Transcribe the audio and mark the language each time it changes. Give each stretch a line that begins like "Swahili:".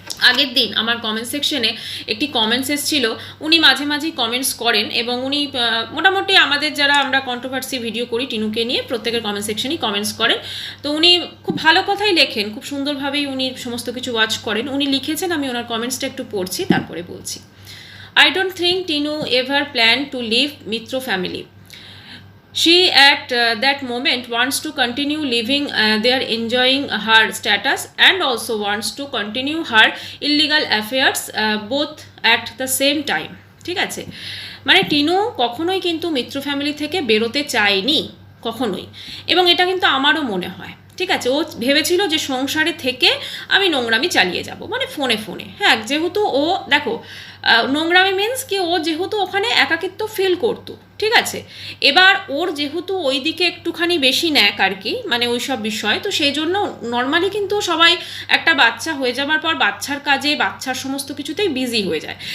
Bangla: আগের দিন আমার কমেন্ট সেকশনে একটি কমেন্টস এসেছিল, উনি মাঝে মাঝেই কমেন্টস করেন এবং উনি মোটামুটি আমাদের যারা আমরা কন্ট্রোভার্সি ভিডিও করি টিনুকে নিয়ে প্রত্যেকের কমেন্ট সেকশনেই কমেন্টস করেন। তো উনি খুব ভালো কথাই লেখেন, খুব সুন্দরভাবেই উনি সমস্ত কিছু ওয়াচ করেন। উনি লিখেছেন, আমি ওনার কমেন্টসটা একটু পড়ছি তারপরে বলছি।
English: I don't think Tinu ever planned to leave Mitro family. She at that moment wants to continue living there, enjoying her status, and also wants to continue her illegal affairs both at the same time.
Bangla: ঠিক আছে, মানে টিনু কখনোই কিন্তু মিত্র family থেকে বেরোতে চায়নি, কখনোই। এবং এটা কিন্তু আমারও মনে হয়, ঠিক আছে, ও ভেবেছিল যে সংসারে থেকে আমি নোংরামি চালিয়ে যাব, মানে ফোনে ফোনে। হ্যাঁ, যেহেতু ও দেখো নোংরামি মিন্স কি, ও যেহেতু ওখানে একাকিত্ব ফিল করতো, ঠিক আছে, এবার ওর যেহেতু ওই দিকে একটুখানি বেশি ন্যাক আর কি, মানে ওই সব বিষয়, তো সেই জন্য নর্মালি কিন্তু সবাই একটা বাচ্চা হয়ে যাবার পর বাচ্চার কাজে বাচ্চার সমস্ত কিছুতেই বিজি হয়ে যায়।